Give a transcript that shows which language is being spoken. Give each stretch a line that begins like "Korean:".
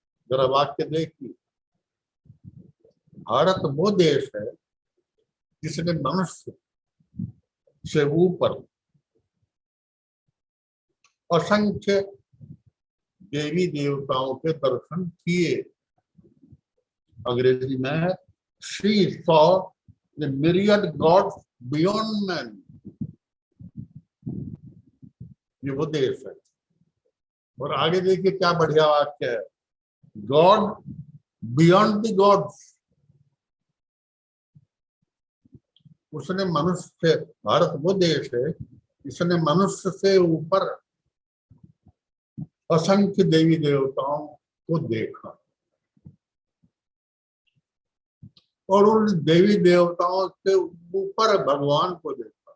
Hindi: जरा वाक्य देखिए, भारत वो देश है जिसने मनुष्य से ऊपर असंख्य देवी देवताओं के दर्शन किए। अंग्रेजी में
English: she saw the myriad gods beyond man।
Hindi: ये वो देश है। और आगे देखिए क्या बढ़िया वाक्य है,
English: God beyond the gods.
Hindi: उसने मनुष्य से, भारत वो देश है जिसने मनुष्य से ऊपर असंख्य देवी देवताओं को देखा, और उन देवी देवताओं से ऊपर भगवान को देखा।